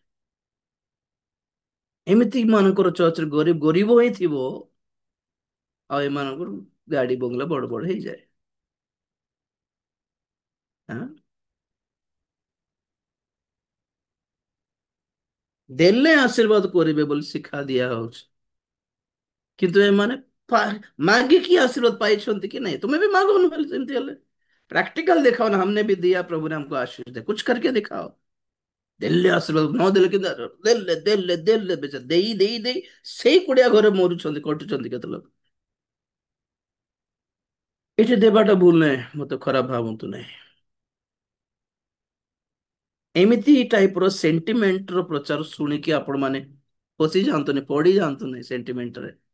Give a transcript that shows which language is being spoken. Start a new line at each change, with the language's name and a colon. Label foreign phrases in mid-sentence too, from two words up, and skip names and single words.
Odia: ଏମିତି ମାନଙ୍କର ଚର୍ଚ୍ଚରେ ଗରିବ ଗରିବ ହେଇଥିବ, ଆଉ ଏମାନଙ୍କର ଗାଡି ବଙ୍ଗଲା ବଡ ବଡ ହେଇଯାଏ। ଆଁ? ଦେଲେ ଆଶୀର୍ବାଦ କରିବେ ବୋଲି ଶିକ୍ଷା ଦିଆ ହଉଛି, କିନ୍ତୁ ଏମାନେ ମାଗିକି ଆଶୀର୍ବାଦ ପାଇଛନ୍ତି କି नहीं?
Hindi: तुम्हें भी मांगो ना
Odia: ସେମିତି ହେଲେ।
Hindi: प्रैक्टिकल दिखाओ ना, हमने भी दिया, प्रभु ने हमको आशीष दिया, कुछ करके दिखाओ।
Odia: ଦେଲେ ଆଶୀର୍ବାଦ ନ ଦେଲେ କିନ୍ତୁ ଦେଲେ ଦେଲେ ଦେଲେ ବେଚାରା ଦେଇ ଦେଇ ଦେଇ ସେଇ କୁଡିଆ ଘରେ ମରୁଛନ୍ତି, କଟୁଛନ୍ତି କେତେ ଲୋକ। ଏଠି ଦେବାଟା ଭୁଲ ନାହିଁ, ମତେ ଖରାପ ଭାବନ୍ତୁ ନାହିଁ। ଏମିତି ଟାଇପ ର ସେଣ୍ଟିମେଣ୍ଟ ର ପ୍ରଚାର ଶୁଣିକି ଆପଣ ମାନେ ପଶି ଯାଆନ୍ତୁନି, ପଡି ଯାଆନ୍ତୁନି ସେଣ୍ଟିମେଣ୍ଟରେ।